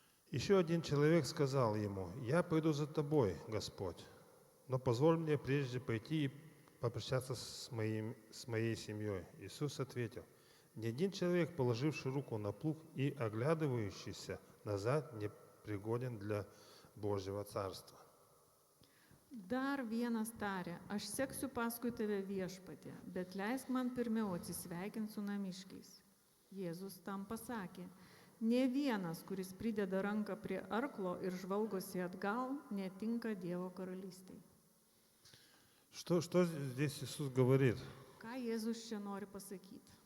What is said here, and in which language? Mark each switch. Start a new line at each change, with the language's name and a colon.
Russian: Еще один человек сказал ему: «Я пойду за тобой, Господь, но позволь мне прежде пойти и попрощаться с моей семьей». Иисус ответил: «Ни один человек, положивший руку на плуг и оглядывающийся назад, не пригоден для Божьего Царства».
Lithuanian: Dar vienas tarė, aš seksiu paskui tave viešpatė, bet leisk man pirmiau atsisveikinti su namiškiais. Jėzus tam pasakė, ne vienas, kuris prideda ranką prie arklo ir žvalgosi atgal, netinka Dievo karalystei.
Russian: Что здесь Иисус говорит?
Lithuanian: Ką Jėzus čia nori pasakyti?